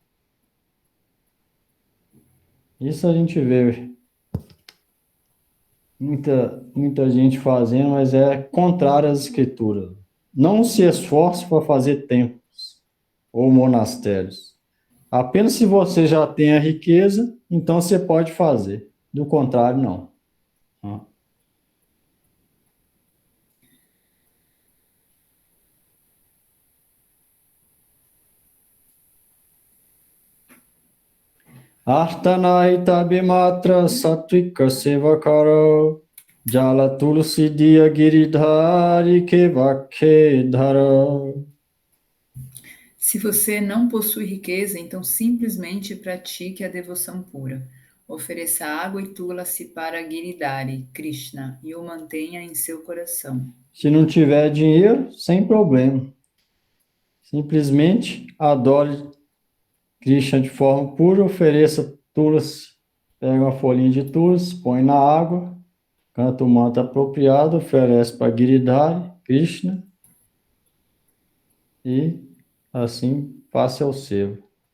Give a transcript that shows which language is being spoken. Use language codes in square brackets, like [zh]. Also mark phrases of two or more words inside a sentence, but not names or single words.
[pt] Isso a gente vê muita gente fazendo, mas é contrário às escrituras. Não se esforce para fazer templos ou monastérios. Apenas se você já tem a riqueza, então você pode fazer. Do contrário, não. Artanahita bimatra satvika sevakaro jala tulsi diya giridhari kevakhe dhara. Se você não possui riqueza, então simplesmente pratique a devoção pura. Ofereça água e tula-se para Giridhari, Krishna, e o mantenha em seu coração. Se não tiver dinheiro, sem problema. Simplesmente adore Krishna de forma pura, ofereça tulsi, pega uma folhinha de tulsi, põe na água, canta o mantra apropriado, oferece para Giridhari, Krishna, e assim faça o seu.